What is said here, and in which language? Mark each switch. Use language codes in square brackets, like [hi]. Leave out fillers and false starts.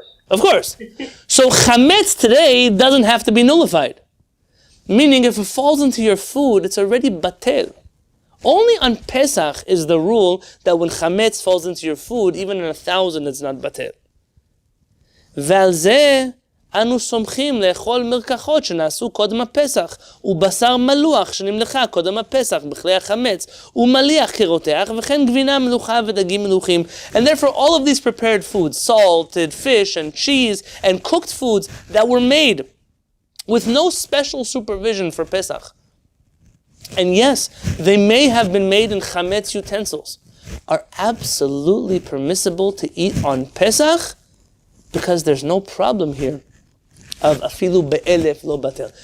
[en] Of course. So chametz today doesn't have to be nullified. Meaning if it falls into your food, it's already batel. Only on Pesach is the rule that when chametz falls into your food, even in 1,000, it's not batel. [he] ועל זה אנו סומכים לאכול מרקחות שנעשו קודם הפסח ובשר מלוח שנמלחה קודם הפסח בכלי החמץ ומליח כרותח וכן גבינה מלוחה ודגים מלוחים. [en] And therefore all of these prepared foods, salted fish and cheese and cooked foods that were made with no special supervision for Pesach, and yes, they may have been made in chametz utensils, are absolutely permissible to eat on Pesach, because there's no problem here of [he] afilu be'elef lo batel.